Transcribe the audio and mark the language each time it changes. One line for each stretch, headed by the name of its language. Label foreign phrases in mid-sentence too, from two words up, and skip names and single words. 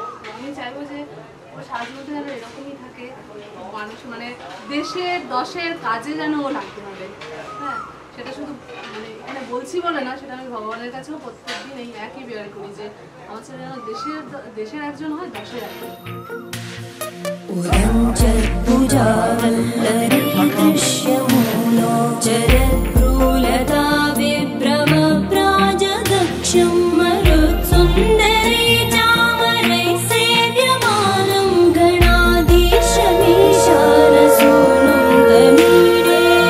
Bangla: আমি চাইবো যে ও সারা জীবনটা যেন এরকমই থাকে, মানুষ মানে দেশের দশের কাজে যেন ও লাগতে হবে। হ্যাঁ, সেটা শুধু মানে এখানে বলছি বলে না, সেটা আমি ভগবানের কাছেও প্রত্যেকদিন এই একই বেয়ার করি যে আমার ছেলে যেন দেশের একজন হয়, দশের একজন।
Sanskrit: उदञ्चत्पूजावल्लरी दृश्यमूलो चरत्प्रूलता विभ्रमप्राजदक्षं मरुत्सुन्दरे चामरैः सेव्यमानं गणाधीशमीशानसूनुं तमीडे।